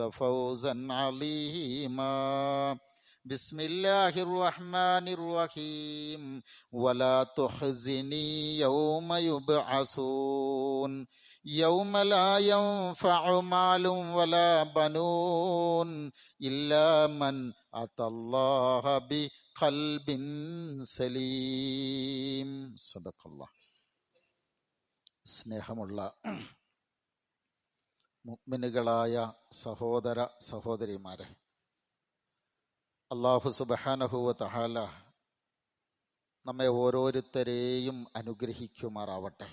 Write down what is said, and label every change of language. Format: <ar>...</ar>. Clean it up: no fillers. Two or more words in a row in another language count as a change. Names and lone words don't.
<ar>فوزا عظيما بسم الله الرحمن الرحيم ولا تخزني يوم يبعثون يوم لا ينفع مال ولا بنون إلا من أتى الله بقلب سليم صدق الله.</ar> <ml>സ്നേഹമുള്ള മുഅ്മിനുകളായ സഹോദര സഹോദരിമാരെ,</ml> <ar>الله سبحانه وتعالى</ar> <ml>നമ്മെ ഓരോരുത്തരെയും അനുഗ്രഹിക്കുമാറാവട്ടെ.</ml>